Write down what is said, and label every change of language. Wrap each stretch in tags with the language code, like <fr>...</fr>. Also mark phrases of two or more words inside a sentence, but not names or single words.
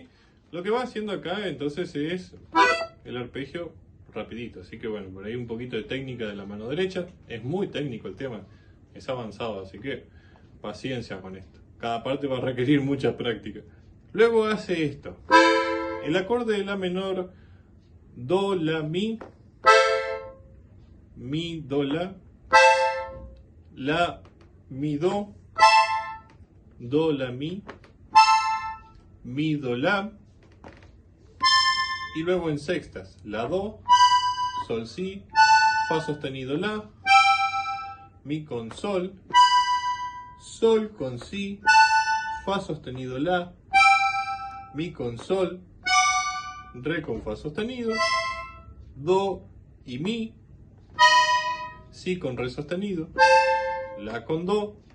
<es>Lo que va haciendo acá entonces es el arpegio rapidito, así que bueno, por ahí un poquito de técnica de la mano derecha. Es muy técnico el tema, es avanzado, así que paciencia con esto. Cada parte va a requerir mucha práctica. Luego hace esto. El acorde de la menor, do, la, mi, do, la, mi, do, la, mi, mi, do, la. Y luego en sextas, la, do, sol, si, fa sostenido, la, mi con sol con si, fa sostenido, la, mi con sol, re con fa sostenido, do y mi, si con re sostenido, la con do,</es>